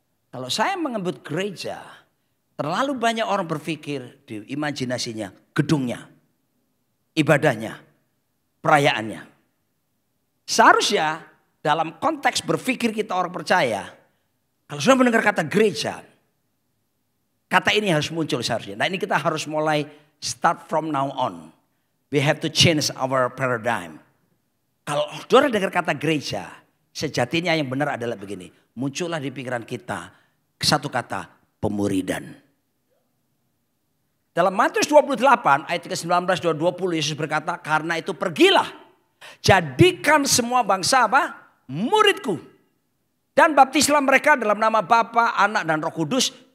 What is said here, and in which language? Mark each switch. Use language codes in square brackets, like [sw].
[id] Kalau saya menyebut gereja, terlalu banyak orang berpikir di imajinasinya, gedungnya, ibadahnya, perayaannya. Seharusnya dalam konteks berpikir kita orang percaya, kalau sudah mendengar kata gereja, kata ini harus muncul seharusnya. Nah ini kita harus mulai [en] start from now on. We have to change our paradigm. [id] Kalau saudara dengar kata gereja, sejatinya yang benar adalah begini. Muncullah di pikiran kita satu kata, pemuridan. Dalam Matius 28 ayat 19 dan 20 Yesus berkata, karena itu pergilah. Jadikan semua bangsa muridku. Dan baptislah mereka dalam nama Bapa, Anak dan Roh Kudus.